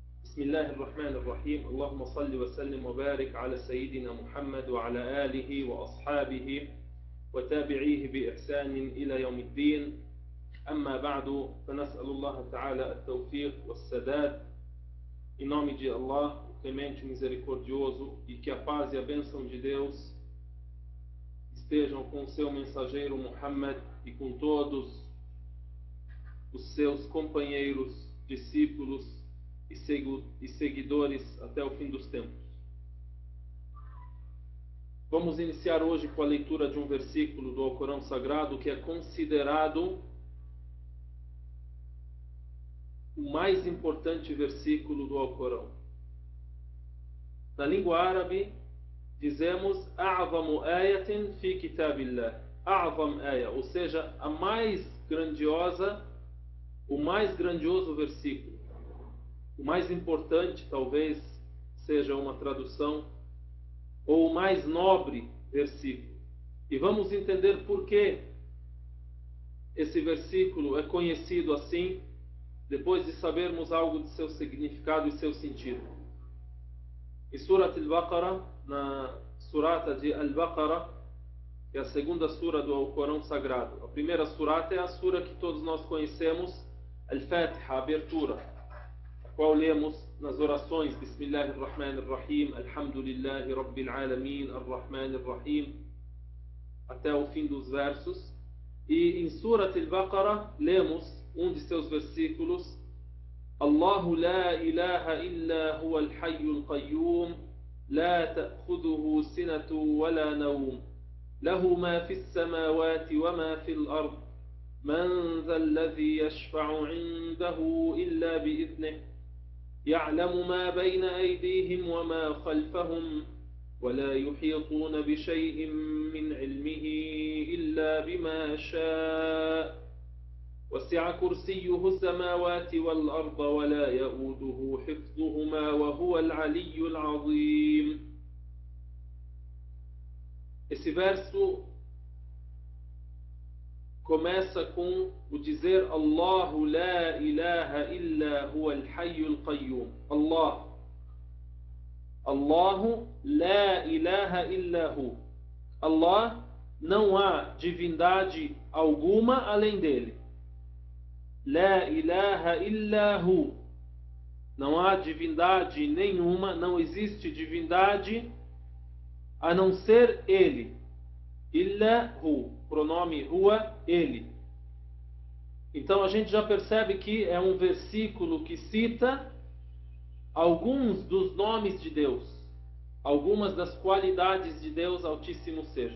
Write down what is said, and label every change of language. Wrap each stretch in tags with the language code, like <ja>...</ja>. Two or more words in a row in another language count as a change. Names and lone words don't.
<ar>بسم الله الرحمن الرحيم اللهم صل وسلم وبارك على سيدنا محمد وعلى آله وأصحابه وتابعيه بإحسان إلى يوم الدين. أما بعد فنسأل الله تعالى التوفيق والسداد.</ar> <pt>Em nome de Allah, o clemente misericordioso, e que a paz e a bênção de Deus estejam com o seu mensageiro Muhammad e com todos os seus companheiros, discípulos e seguidores até o fim dos tempos. Vamos iniciar hoje com a leitura de um versículo do Alcorão Sagrado que é considerado o mais importante versículo do Alcorão. Na língua árabe dizemos</pt> <ar>أعظم آية في كتاب الله. أعظم آية,</ar> <pt>ou seja, a mais grandiosa, o mais grandioso versículo. O mais importante, talvez, seja uma tradução, ou o mais nobre versículo. E vamos entender por que esse versículo é conhecido assim, depois de sabermos algo de seu significado e seu sentido. Em Surat al-Baqarah, na surata de Al-Baqarah, que é a segunda sura do Alcorão Sagrado. A primeira surata é a sura que todos nós conhecemos, Al-Fatiha, a abertura, a qual lemos nas orações</pt> <ar>بسم الله الرحمن الرحيم، الحمد لله رب العالمين,</ar> <pt>Ar-Rahmanirrahim, até o fim dos versos. E em Surat al-Baqarah lemos um de seus versículos,</pt> <ar>الله لا إله إلا هو الحي القيوم، لا تأخذه سنة ولا نوم، له ما في السماوات وما في الأرض، من ذا الذي يشفع عنده إلا بإذنه, يعلم ما بين أيديهم وما خلفهم ولا يحيطون بشيء من علمه إلا بما شاء وسع كرسيه السماوات والأرض ولا يؤوده حفظهما وهو العلي العظيم.</ar> <pt>Esse verso começa com o dizer</pt> <ar>الله لا إله إلا هو الحي القيوم. الله لا إله إلا هو.</ar> <pt>Allah, não há divindade alguma além dele.</pt> <ar>لا إله إلا هو.</ar> <pt>Não há divindade nenhuma, não existe divindade a não ser ele.</pt> <ar>إلا هو,</ar> <pt>pronome huwa, ele. Então a gente já percebe que é um versículo que cita alguns dos nomes de Deus, algumas das qualidades de Deus Altíssimo seja.</pt>